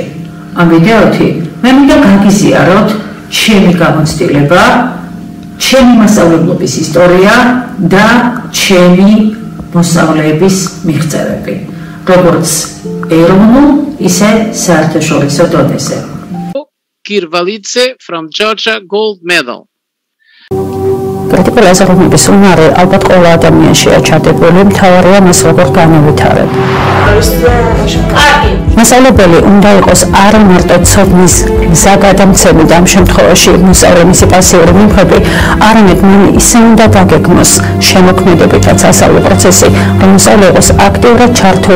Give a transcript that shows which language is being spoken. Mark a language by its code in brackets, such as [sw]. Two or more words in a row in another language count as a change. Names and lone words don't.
[ka] ამ ვიდეოთი მე მინდა გაგიზიაროთ ჩემი გამოცდილება, ჩემი მასწავლებლობის ისტორია და ჩემი მოსწავლეების მიღწევები, როგორც ეროვნულ, ისე საერთაშორისო დონეზე. [en] Kirvalidze from Georgia gold medal. [ka] კრიტიკული აზროვნების უნარი ალბათ ყველა ადამიანშია ჩადებული, მთავარია მას როგორ განავითარებ. მასწავლებელი უნდა იყოს არა მარტო ცოდნის გზაგადამცემი და ამ შემთხვევაში მოსწავლემისი პასიური მიმღები, არამედ მან ისე უნდა დაგეგმოს შემოქმედებითაც ასწავლის პროცესი, რომ მოსწავლე იყოს აქტიურად ჩართული.